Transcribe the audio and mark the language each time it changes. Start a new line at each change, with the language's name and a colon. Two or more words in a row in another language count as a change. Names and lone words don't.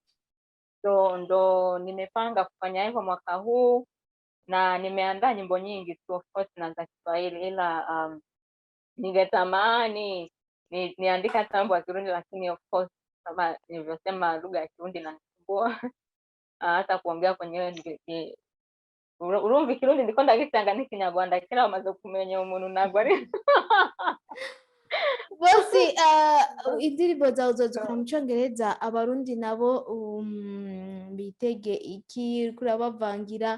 Swahili: So ndo nimepanga kufanya hivyo mwaka huu, na nimeandaa nyimbo nyingi tu
English: of course
Swahili: na za Kiswahili, ila ningetamani niandika hata mambo ya Kirundi, lakini
English: of course
Swahili: kama nilivyosema lugha ya Kirundi inanisumbua hata kuongea kwenyewe
Rundi: urumva Ikirundi ndiko ndagitanga n'Ikinyarwanda kera bamaze kumenya umuntu ntabwo ari bose indirimbo zawe uzozikora mu Cyongereza, Abarundi nabo bitege iki kurabavangira?